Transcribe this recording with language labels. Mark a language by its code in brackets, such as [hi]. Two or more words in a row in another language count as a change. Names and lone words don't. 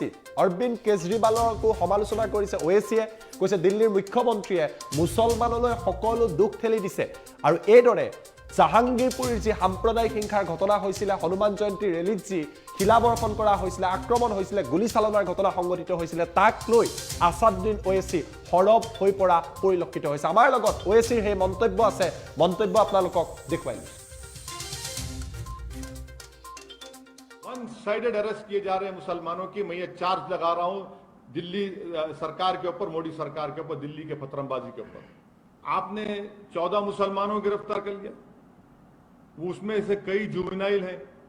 [as] অৰবিন্দ কেজৰিৱালকো সমালোচনা কৰিছে ওৱেইছিয়ে, কৈছে দিল্লীৰ মুখ্যমন্ত্ৰীয়ে মুছলমানলৈ সকলো দুখ ঠেলি দিছে আৰু এইদৰে জাহাংগীৰপুৰীৰ যি সাম্প্ৰদায়িক হিংসাৰ ঘটনা হৈছিলে, হনুমান জয়ন্তী ৰেলীত যি শিলাবৰ্ষণ কৰা হৈছিলে, আক্ৰমণ হৈছিলে, গুলীচালনাৰ ঘটনা সংঘটিত হৈছিলে, তাক লৈ আছাদুদ্দিন ওৱেইছি হৰব হৈ পৰা পৰিলক্ষিত হৈছে। আমাৰ লগত ওৱেইছিৰ সেই মন্তব্য আছে, মন্তব্য আপোনালোকক দেখুৱাই দিছোঁ। [en] one sided arrest [hi] किए जा रहे हैं मुसलमानों की। मैं ये चार्ज लगा रहा हूं दिल्ली सरकार के ऊपर, मोदी सरकार के ऊपर, दिल्ली के पत्रंबाजी के ऊपर। आपने 14 मुसलमानों को गिरफ्तार कर लिया, उसमें से कई जुवेनाइल हैं।